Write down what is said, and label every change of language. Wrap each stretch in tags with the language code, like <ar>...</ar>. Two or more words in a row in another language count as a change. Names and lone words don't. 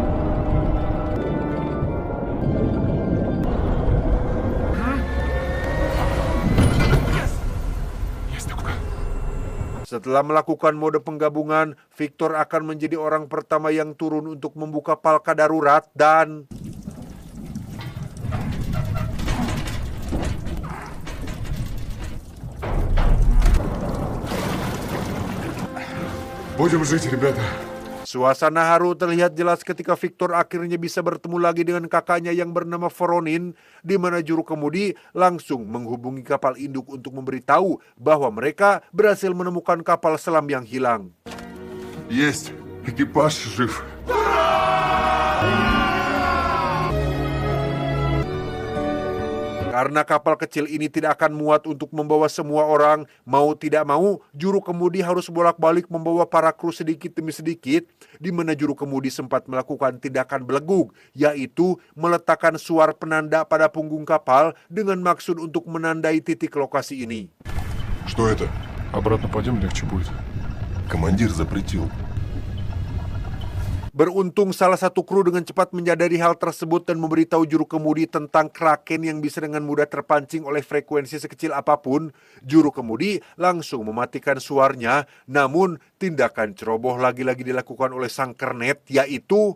<id>Setelah melakukan mode penggabungan, Victor akan menjadi orang pertama yang turun untuk membuka palka darurat dan</id> <ru>Будем жить, ребята.</ru> <id>suasana haru terlihat jelas ketika Victor akhirnya bisa bertemu lagi dengan kakaknya yang bernama Voronin, di mana juru kemudi langsung menghubungi kapal induk untuk memberitahu bahwa mereka berhasil menemukan kapal selam yang hilang.</id> <ru>Есть, экипаж жив.</ru> <id>Karena kapal kecil ini tidak akan muat untuk membawa semua orang, mau tidak mau, juru kemudi harus bolak-balik membawa para kru sedikit demi sedikit, di mana juru kemudi sempat melakukan tindakan belegug, yaitu meletakkan suar penanda pada punggung kapal dengan maksud untuk menandai titik lokasi ini.</id> <ru>Что это? Обратно пойдем, легче будет. Командир запретил.</ru> <id>Beruntung salah satu kru dengan cepat menyadari hal tersebut dan memberitahu juru kemudi tentang Kraken yang bisa dengan mudah terpancing oleh frekuensi sekecil apapun. Juru kemudi langsung mematikan suarnya, namun tindakan ceroboh lagi-lagi dilakukan oleh sang kernet, yaitu</id>